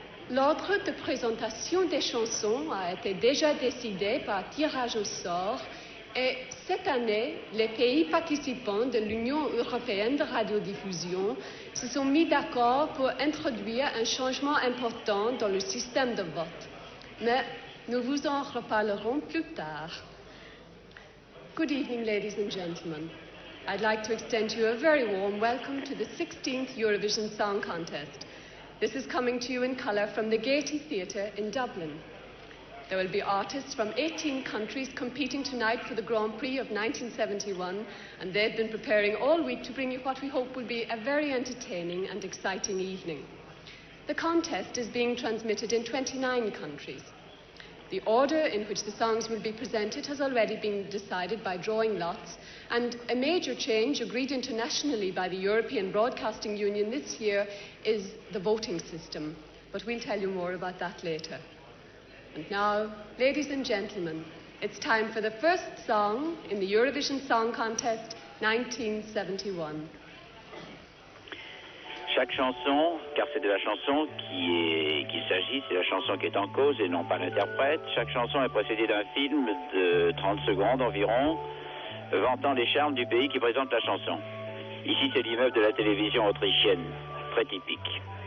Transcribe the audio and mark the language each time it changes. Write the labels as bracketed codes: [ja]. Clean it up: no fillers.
[fr] L'ordre de présentation des chansons a été déjà décidé par tirage au sort et cette année, les pays participants de l'Union européenne de radiodiffusion se sont mis d'accord pour introduire un changement important dans le système de vote. Mais nous vous en reparlerons plus tard. [en] Good evening, ladies and gentlemen. I'd like to extend to you a very warm welcome to the 16th Eurovision Song Contest. This is coming to you in colour from the Gaiety Theatre in Dublin. There will be artists from 18 countries competing tonight for the Grand Prix of 1971, and they've been preparing all week to bring you what we hope will be a very entertaining and exciting evening. The contest is being transmitted in 29 countries. The order in which the songs will be presented has already been decided by drawing lots, and a major change agreed internationally by the European Broadcasting Union this year is the voting system. But we'll tell you more about that later. And now, ladies and gentlemen, it's time for the first song in the Eurovision Song Contest 1971. [fr] Chaque chanson, car c'est de la chanson qu'il s'agit, c'est la chanson qui est en cause et non pas l'interprète. Chaque chanson est précédée d'un film de 30 secondes environ, vantant les charmes du pays qui présente la chanson. Ici, c'est l'immeuble de la télévision autrichienne, très typique.